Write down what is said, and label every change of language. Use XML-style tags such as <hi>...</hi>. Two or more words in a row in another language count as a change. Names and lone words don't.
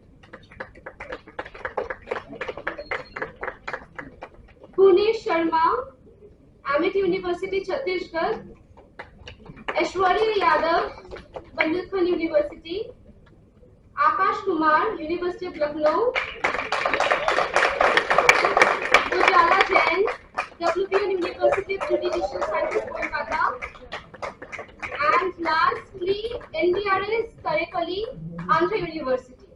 <en>Gunesh Sharma, Amit University, Chhattisgarh. Aishwarya Yadav, Bundelkhand University. Akash Kumar, University of Lucknow. Ujala Jain, WPN University of Judicial Sciences, Kolkata. And lastly, NDRS Karekali, Andhra University.</en>